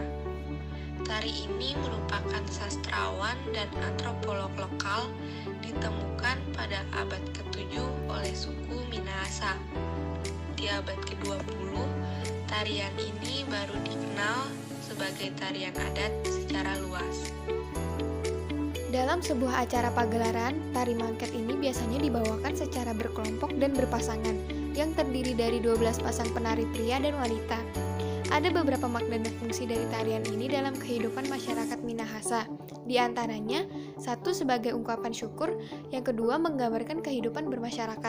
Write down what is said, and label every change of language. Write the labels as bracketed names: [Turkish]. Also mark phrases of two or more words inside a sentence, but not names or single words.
[Indonesian] Tari ini merupakan sastrawan dan antropolog lokal, ditemukan pada abad ke-7 oleh suku Minahasa. Di abad ke-20, tarian ini baru dikenal sebagai tarian adat secara luas. Dalam sebuah acara pagelaran, tari mangket ini biasanya dibawakan secara berkelompok dan berpasangan, yang terdiri dari 12 pasang penari pria dan wanita. Ada beberapa makna dan fungsi dari tarian ini dalam kehidupan masyarakat Minahasa. Di antaranya, satu sebagai ungkapan syukur, yang kedua menggambarkan kehidupan bermasyarakat.